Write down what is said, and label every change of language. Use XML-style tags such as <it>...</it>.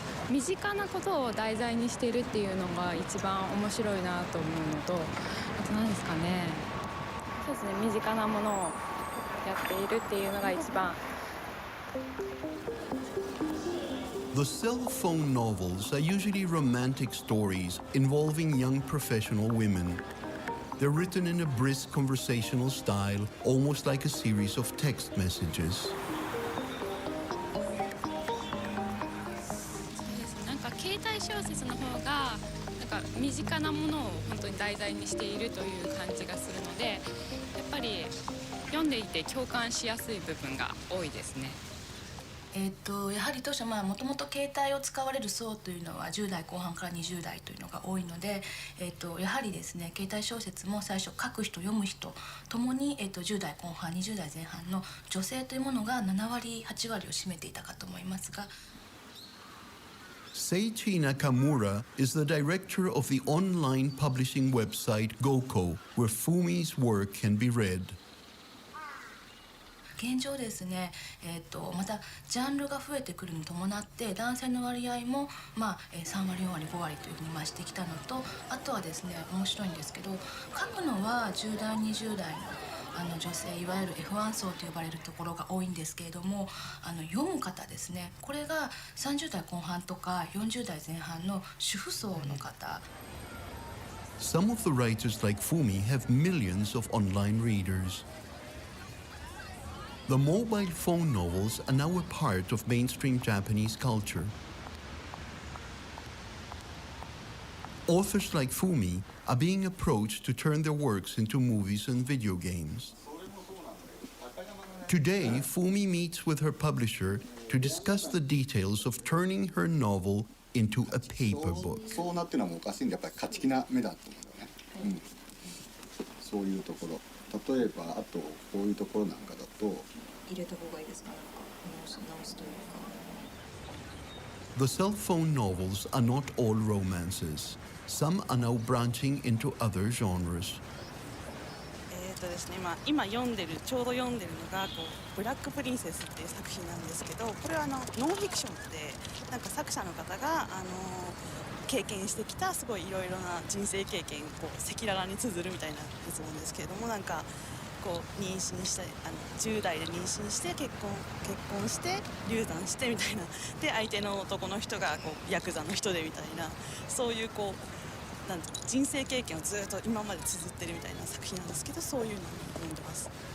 <ja>身近なことを題材にしているっていうのが一番面白いなと思うのと、あと何ですかね、そうですね、身近なものをやっているっていうのが一番。</ja> <en>The cell phone novels are usually romantic stories involving young professional women. They're written in a brisk conversational style, almost like a series of text messages.</en> <ja>携帯小説の方が身近なものを本当に題材にしているという感じがするので、やっぱり読んでいて共感しやすい部分が多いですね。やはり当初もともと携帯を使われる層というのは10代後半から20代というのが多いので、やはりですね、携帯小説も最初書く人読む人ともに、10代後半20代前半の女性というものが7割8割を占めていたかと思いますが。</ja> <en>Seiichi Nakamura is the director of the online publishing website Goko, where Fumi's work can be read.</en> <ja>現状ですね、またジャンルが増えてくるに伴って男性の割合も、3割4割5割というふうに増してきたのと、あとはですね、面白いんですけど、書くのは10代20代の女性、いわゆる F1 層と呼ばれるところが多いんですけれども、読む方ですね、これが30代後半とか40代前半の主婦層の方。</ja> <en>Some of the writers like Fumi have millions of online readers. The mobile phone novels are now a part of mainstream Japanese culture. Authors like Fumi are being approached to turn their works into movies and video games. Today, Fumi meets with her publisher to discuss the details of turning her novel into a paper book.</en> <ja>そうなってるのはおかしいんで、やっぱり勝ち気な目だと思うんだよね。そういうところ。例えばあとこういうところなんかだと入れた方がいいですか？直すというか。</ja> <en>The cell phone novels are not all romances. Some are now branching into other genres.</en> <ja>ですね、今ちょうど読んでるのがブラックプリンセスっていう作品なんですけど、これはノンフィクションで作者の方が経験してきたすごいいろいろな人生経験をこう赤裸々に綴るみたいなやつなんですけれども、なんかこう妊娠して10代で妊娠して結婚して流産してみたいなで相手の男の人がこうヤクザの人でみたいな、そういうこうなん人生経験をずっと今まで綴ってるみたいな作品なんですけど、そういうのを読んでます。</ja>